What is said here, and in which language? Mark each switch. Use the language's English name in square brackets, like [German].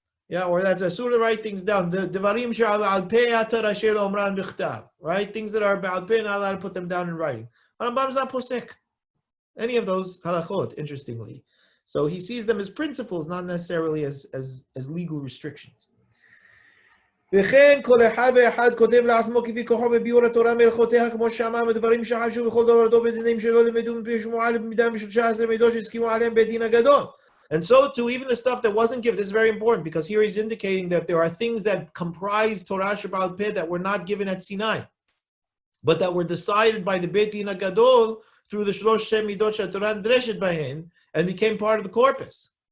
[English] Yeah, or that's asur to write things down. The [Hebrew] devarim she'al peh atar asher omran b'chtav, [English] right? Things that are ba'al peh, not allowed to put them down in writing. Harambam is not posek any of those halachot, interestingly. So he sees them as principles, not necessarily as legal restrictions. [Hebrew] וכן כל אחד ואחד כותב לעצמו כפי כוחו בביאור התורה מלכותיה כמו שאמר מדברים שחשו בכל דורתו בדינים שלא למדו מפי שמועה במידה משל 19 מידות שהסכימו עליהם בדין הגדול. [English] And so too, even the stuff that wasn't given, this is very important because here he's indicating that there are things that comprise Torah Sheba'al Peh that were not given at Sinai, but that were decided by the Bet Din HaGadol through the Shlosh Midot SheTorah Nidreshet Bahen and became part of the corpus.